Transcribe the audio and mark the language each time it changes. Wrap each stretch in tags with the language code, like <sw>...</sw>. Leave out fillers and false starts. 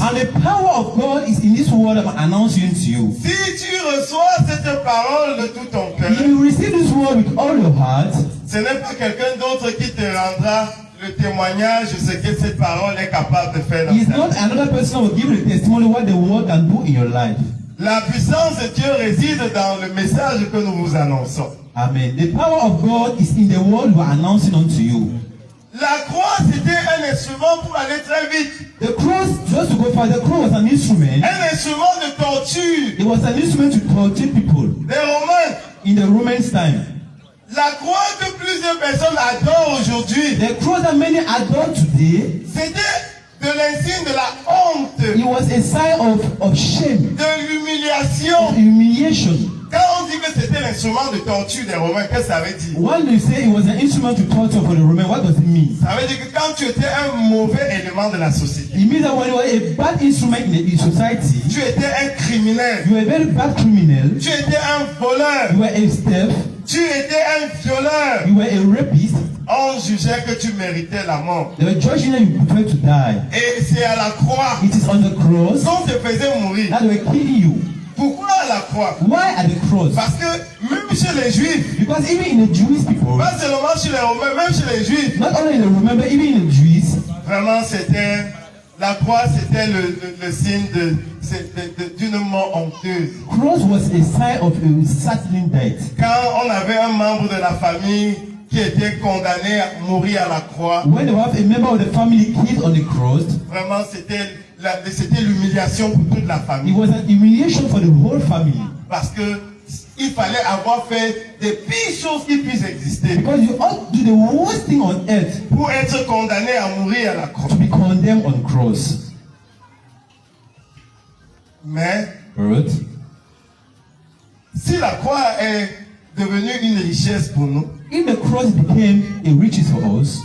<en>And the power of God is in this word I'm announcing to you.</en> <fr>Si tu reçois cette parole de tout ton cœur,</fr> <en>If you receive this word with all your heart,</en> <fr>ce n'est pas quelqu'un d'autre qui te rendra le témoignage de ce que cette parole est capable de faire dans</fr> <en>it's</en> <fr>ta</fr> <en>not</en> <fr>vie.</fr> <en>another person who will give you the testimony what the word can do in your life.</en> <fr>La puissance de Dieu réside dans le message que nous vous annonçons. Amen.</fr> <en>The power of God is in the word we are announcing unto you.</en> <fr>La croix, c'était un instrument pour aller très vite.</fr> <en>The cross, just to go far, the cross was an instrument.</en> <fr>Un instrument de torture.</fr> <en>It was an instrument to torture people</en> <fr>Des Romains.</fr> <en>in the Romans' time.</en> <fr>La croix que plusieurs personnes adorent aujourd'hui,</fr> <en>The cross that many adore today,</en> <fr>c'était de l'insigne de la honte,</fr> <en>it was a sign of shame,</en> <fr>de</fr> <en>of</en> <fr>l'humiliation.</fr> <en>humiliation.</en> <fr>Quand on dit que c'était l'instrument de torture des Romains, qu'est-ce que ça veut dire?</fr> <en>When you say it was an instrument to torture for the Roman, what does it mean?</en> <fr>Ça veut dire que quand tu étais un mauvais élément de la société,</fr> <en>It means that when you were a bad instrument in society,</en> <fr>tu étais un criminel,</fr> <en>you were a very bad criminal,</en> <fr>tu étais un voleur,</fr> <en>you were a thief,</en> <fr>tu étais un violeur,</fr> <en>you were a rapist,</en> <fr>on jugeait que tu méritais la mort.</fr> <en>they were judging that you prefer to die.</en> <fr>Et c'est à la croix</fr> <en>It is on the cross</en> <fr>qu'on te faisait mourir.</fr> <en>that they were killing you.</en> <fr>Pourquoi à la croix?</fr> <en>Why at the cross?</en> <fr>Parce que même chez les Juifs,</fr> <en>Because even in the Jewish people,</en> <fr>pas seulement chez les Romains, même chez les Juifs,</fr> <en>not only in the Roman, but even in the Jews,</en> <fr>vraiment c'était, la croix c'était le signe d'une mort honteuse.</fr> <en>cross was a sign of a certain death.</en> <fr>Quand on avait un membre de la famille qui était condamné à mourir à la croix,</fr> <en>When they have a member of the family killed on the cross,</en> <fr>vraiment c'était l'humiliation pour toute la</fr> <en>it</en> <fr>famille.</fr> <en>was an humiliation for the whole family.</en> <fr>Parce que il fallait avoir fait des pires choses qui puissent exister</fr> <en>Because you ought to do the worst thing on earth</en> <fr>pour être condamné à mourir à la croix.</fr> <en>to be condemned on cross.</en> <fr>Mais</fr> <en>But</en> <fr>si la croix est devenue une richesse pour nous,</fr> <en>if the cross became a riches for us,</en>